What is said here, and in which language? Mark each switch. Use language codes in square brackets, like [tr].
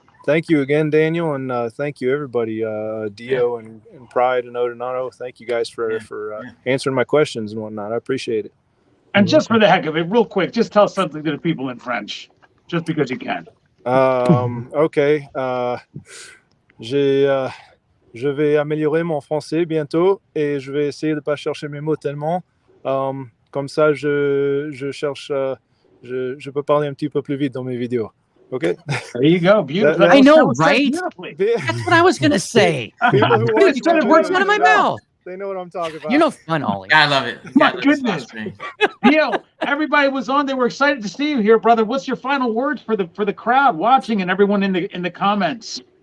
[en] Thank you again, Daniel, and thank you everybody, Dio and Pride and Odonato. Thank you guys for answering my questions and whatnot. I appreciate it. And just for the heck of it, real quick, just tell something to the people in French, just because you can. Ok. [fr] Je vais améliorer mon français bientôt et je vais essayer de pas chercher mes mots tellement. Comme ça, je peux parler un petit peu plus vite dans mes vidéos. [en] Okay. There you go. Beautiful. I know, right? That's what I was going to say. People who watch You took the words out of my mouth. They know what I'm talking about. You're no fun, Ollie. I love it. My goodness. Dio, everybody was on. They were excited to see you here, brother. What's your final words for the crowd watching and everyone in the comments?